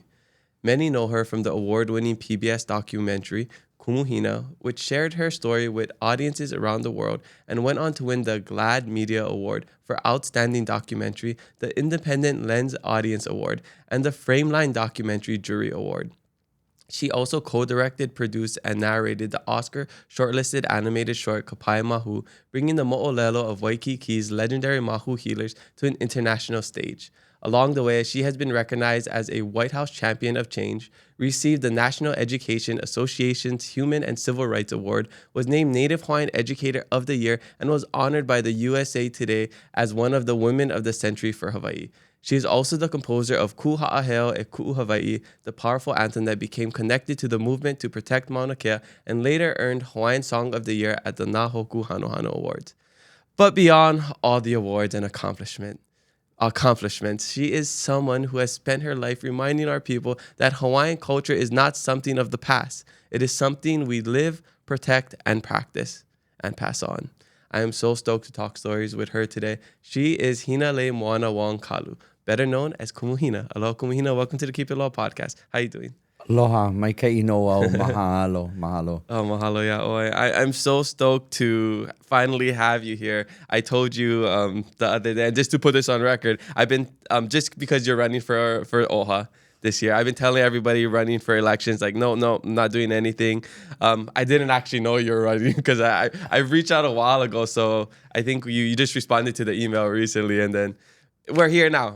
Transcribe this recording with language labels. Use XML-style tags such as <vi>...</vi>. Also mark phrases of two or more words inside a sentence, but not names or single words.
<en>Many know her from the award-winning PBS documentary Kumu Hina, which shared her story with audiences around the world and went on to win the GLAAD Media Award for Outstanding Documentary, the Independent Lens Audience Award, and the Frameline Documentary Jury Award. She also co-directed, produced, and narrated the Oscar-shortlisted animated short Kapaemahu, bringing the moʻolelo of Waikīkī's legendary māhū healers to an international stage. Along the way, she has been recognized as a White House Champion of Change, received the National Education Association's Human and Civil Rights Award, was named Native Hawaiian Educator of the Year, and was honored by the USA Today as one of the Women of the Century for Hawaii. She is also the composer of Haʻaheo E Kuʻu Hawaiʻi, the powerful anthem that became connected to the movement to protect Mauna Kea and later earned Hawaiian Song of the Year at the Nā Hōkū Hanohano Awards. But beyond all the awards and accomplishments, she is someone who has spent her life reminding our people that Hawaiian culture is not something of the past. It is something we live, protect, and practice, and pass on. I am so stoked to talk stories with her today. She is Hinaleimoana Wong Kalu, better known as Kumu Hina. Aloha, Kumu Hina. Welcome to the Keep It Aloha podcast. How you doing?</en> <haw>Aloha, mai kai inoa o mahalo. Oh, mahalo ya oi.</haw> <en>I'm so stoked to finally have you here. I told you the other day, and just to put this on record, I've been, just because you're running for Oʻahu this year, I've been telling everybody running for elections, like, no, I'm not doing anything. I didn't actually know you were running because I reached out a while ago, so I think you just responded to the email recently, and then we're here now.</en>